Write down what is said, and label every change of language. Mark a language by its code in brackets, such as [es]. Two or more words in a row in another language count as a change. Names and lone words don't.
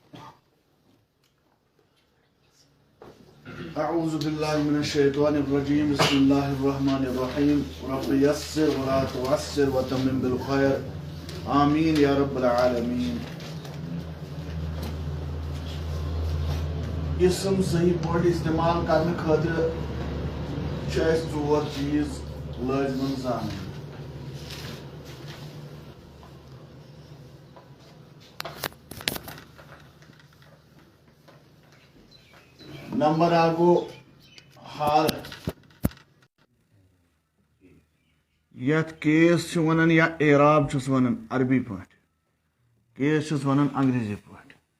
[ar] أعوذ بالله من الشيطان الرجيم بسم الله الرحمن الرحيم رب يسر ولا تعسر وتمم بالخير آمين يا رب العالمين. [ks] اسم صحیح پٲٹھۍ استعمال کرنہٕ خٲطرٕ چھِ اَسہِ ژور چیٖز لٲزمن زانٕنۍ. نمبر اکھ گوٚو حالت یتھ کیس چھِ ونان یا اعراب چھُس ونان عربی پٲٹھۍ کیس چھُس ونان انگریزی پٲٹھۍ.